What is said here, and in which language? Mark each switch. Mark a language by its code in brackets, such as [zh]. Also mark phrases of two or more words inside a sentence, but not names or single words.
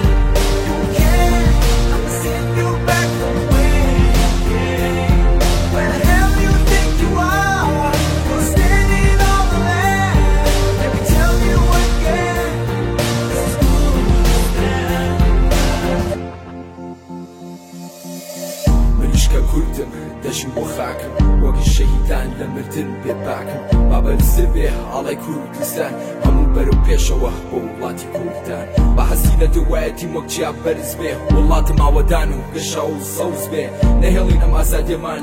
[en] You can, I'ma send you back from where you came. Where the hell do you think you are? You're standing on the land. Let me tell you again, this is Kurdistan. [ckb] منیش کە کوردم دەژیم بۆ خاکم وەکی شەهیدان لە مردن بێ باکم بابەرزە بێ ئاڵای کوردستان هەموو بەرەو پێشەوە بۆ وڵاتی کوردان بە حەزی لە دوایەتی وەک جیا بەرز بێ وڵاتم ئاوەدان و گەشاو و سەوز بێ نەهێڵین ئەم ئازادیەمان